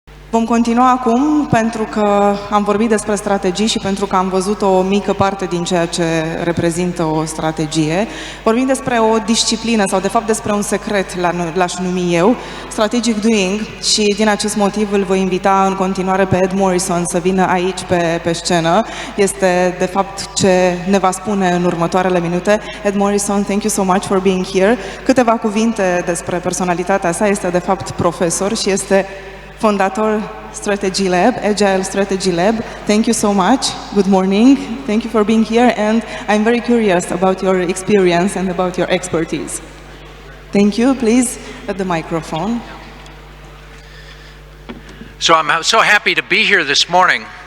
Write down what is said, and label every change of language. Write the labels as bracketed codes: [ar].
[ro] Vom continua acum pentru că am vorbit despre strategii și pentru că am văzut o mică parte din ceea ce reprezintă o strategie. Vorbim despre o disciplină sau de fapt despre un secret, l-aș numi eu, strategic doing, și din acest motiv îl voi invita în continuare pe Ed Morrison să vină aici pe scenă. Este de fapt ce ne va spune în următoarele minute. [en] Ed Morrison, thank you so much for being here. [ro] Câteva cuvinte despre personalitatea sa. Este de fapt profesor și este fondator Strategy Lab, Agile Strategy Lab. [en] Thank you so much. Good morning. Thank you for being here, and I'm very curious about your experience and about your expertise. Thank you. Please, at the microphone. So I'm so happy to be here this morning.